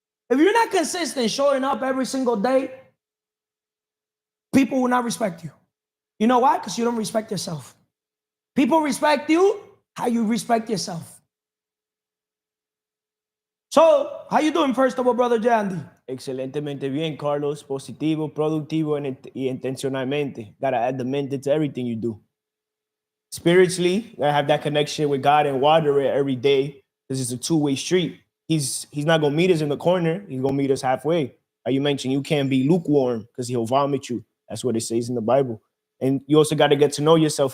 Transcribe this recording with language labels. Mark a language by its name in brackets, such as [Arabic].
[English] If you're not consistent showing up every single day, people will not respect you. You know why? Because you don't respect yourself. People respect you how you respect yourself. So, how you doing, first of all, brother Jandy? [Spanish] Excelentemente bien, Carlos. Positivo, productivo, y intencionalmente. [English] Gotta add the mente to everything you do. Spiritually, gotta have that connection with God and water it every day, because it's a two-way street. He's not gonna meet us in the corner. He's gonna meet us halfway. Like you mentioned, you can't be lukewarm because he'll vomit you. That's what it says in the Bible. And you also got to get to know yourself.